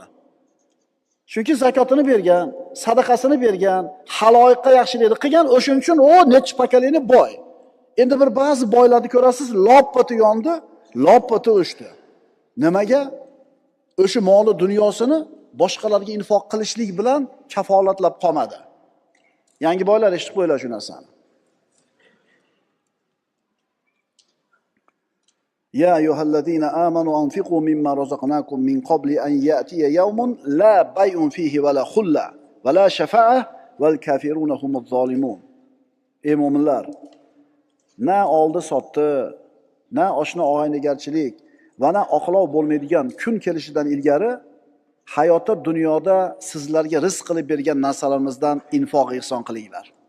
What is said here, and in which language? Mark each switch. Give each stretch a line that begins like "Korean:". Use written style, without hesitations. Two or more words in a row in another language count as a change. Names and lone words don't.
Uzbek: Chunki zakotini bergan, sadaqasini bergan, haloyiqqa yaxshilikni qilgan, o'shuning uchun o necha pokoleniya boy. Endi bir ba'zi boylarni ko'rasiz, loppati yondi, loppati o'shdi. Nimaga? O'sha moli dunyosini boshqalarga infoq qilishlik bilan kafolatlab qolmadi. Yangi boylar eshitib qo'yinglar shu narsani.
Arabic: يا أيها الذين آمنوا أنفقوا مما رزقناكم من قبل أن يأتي يوم لا بيع فيه ولا خلة ولا شفاعة والكافرون هم الظالمون.
Uzbek: Ey mu'minlar, na oldi sotdi, na oshna og'aynigarchilik va na oqlov bo'lmaydigan kun kelishidan ilgari hayotda dunyoda sizlarga rizq qilib bergan narsalarimizdan infoq ihson qilinglar.